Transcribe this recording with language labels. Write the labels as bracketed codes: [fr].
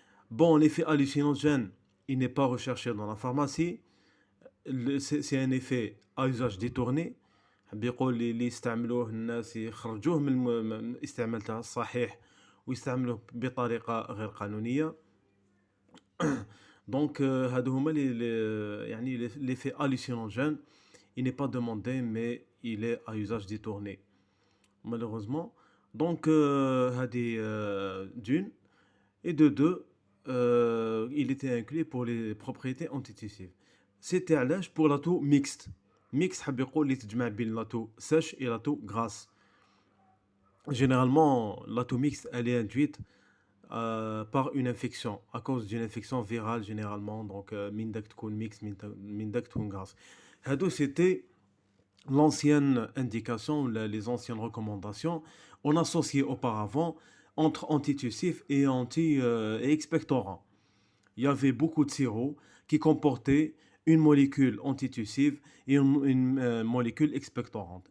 [fr] Bon, l'effet hallucinogène, il n'est pas recherché dans la pharmacie. C'est un effet à usage détourné. [ar] بيقول اللي يستعملوه الناس يخرجوه من الاستعمال تاعه الصحيح ويستعملوه بطريقة غير قانونية. [fr] Donc [ar] هادو هما [fr] l'effet hallucinogène, il n'est pas demandé mais il est à usage détourné malheureusement. Donc [ar] هادي [fr] d'une, et de deux, il était inclus pour les propriétés antitussives. C'était [ar] علاش [fr] pour l'atout mixte. Mixte [ar] حاب يقول اللي تجمع بين [fr] l'atout sèche et l'atout grasse. Généralement l'atout mixte elle est induite par une infection, à cause d'une infection virale généralement. [ar] Donc من داك تكون [fr] mixte [ar] من داك تكون [fr] grasse. [ar] هادو [fr] c'était l'ancienne indication, les anciennes recommandations. On associait auparavant entre antitussif et expectorant. Il y avait beaucoup de sirops qui comportaient une molécule antitussive et une molécule expectorante.